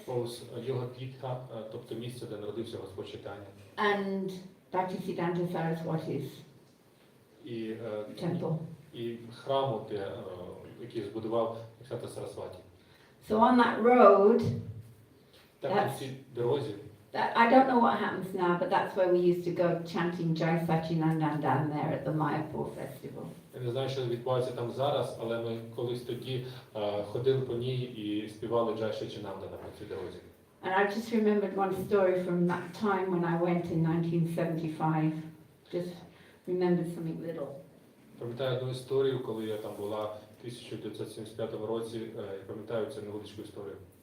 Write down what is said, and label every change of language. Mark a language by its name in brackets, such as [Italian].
[Ukrainian] Повз Йога-Пітха, тобто місце, де народився Господь Чайтанья. [English] and Bhaktisiddhanta Saraswati's [Ukrainian] І [English] temple. [Ukrainian] і храму, який збудував Свята Сарасваті. [English] So on that road, [Ukrainian] Так, на цій дорозі, [English] I don't know what happens now, but that's where we used to go chanting Jai Sachinandan down there at the Mayapur festival. [Ukrainian] я не знаю, що відбувається там зараз, але ми колись тоді ходили по ній і співали Джай Сачінандана на цій дорозі. [English] And I just remembered one story from that time when I went in 1975. Just remembered something little. [Ukrainian] Пам'ятаю одну історію, коли я там була в 1975 році, і пам'ятаю цю невеличку історію.